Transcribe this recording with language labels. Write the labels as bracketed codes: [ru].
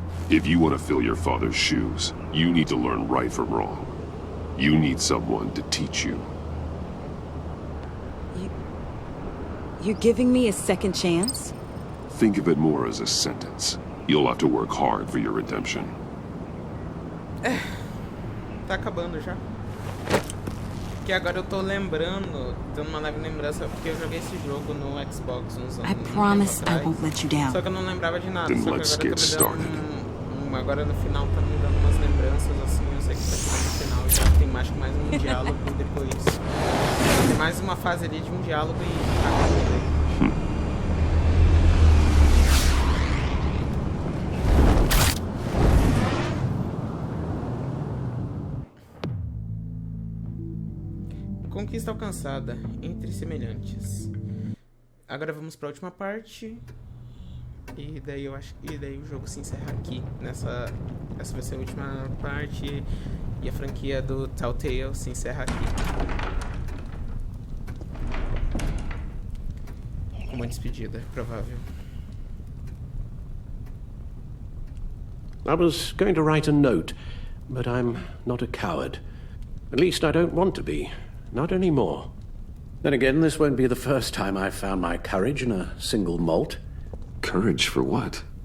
[en] If you want to fill your father's shoes, you need to learn right from wrong. You need someone to teach you. You're giving me a second chance? Think of it more as a sentence. You'll have to work hard for your redemption. [pt] Tá acabando já. Que agora eu tô lembrando, tendo uma leve lembrança, porque eu joguei esse jogo no Xbox uns anos. [en] I promise I won't let you down. [pt] Só que eu não lembrava de nada. [en] Then [pt] Só que [en] let's [pt] agora [en] get [pt] tá me dando agora no final tá me dando umas lembranças assim. Eu sei que tá chegando no final já tem mais um diálogo depois. Tem mais uma fase ali de um diálogo e acabou. Conquista alcançada entre semelhantes. Agora vamos para a última parte. E daí eu acho que o jogo se encerra aqui. Essa vai ser a última parte. E a franquia do Telltale se encerra aqui. Com uma despedida, provável. [en] I was going to write a note, but I'm not a coward. At least I don't want to be. Not anymore. Then again, this won't be the first time I've found my courage in a single malt. Courage for what?